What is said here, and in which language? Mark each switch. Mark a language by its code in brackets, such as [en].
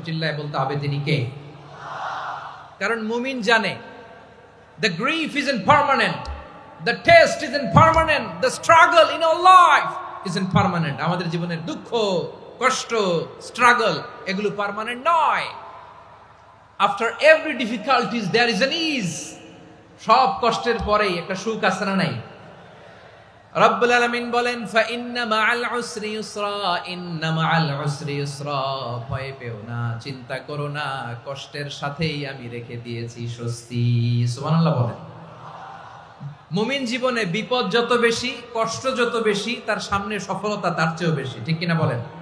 [bn] চিল্লায় বলতে হবে তিনি কে? কারণ মুমিন জানে [en] the grief isn't permanent, the test isn't permanent, the struggle in our life isn't permanent. [bn] আমাদের জীবনের দুঃখ, কষ্ট, স্ট্রাগল, এগুলো পার্মানেন্ট নয়। [en] After every difficulties there is an ease. [bn] সব কষ্টের পরেই একটা সুখ আছে না নাই? রব্বুল আলামিন বলেন, [ar] ফা ইন্না মাআল উসরি ইউসরা, [bn] ইন্না মাআল উসরি ইউসরা, ভয় পেও না, চিন্তা করো না, কষ্টের সাথেই আমি রেখে দিয়েছি স্বস্তি। সুবহানাল্লাহ বলেন। মুমিন জীবনে বিপদ যত বেশি, কষ্ট যত বেশি, তার সামনে সফলতা তার চেয়েও বেশি। ঠিক কিনা বলেন?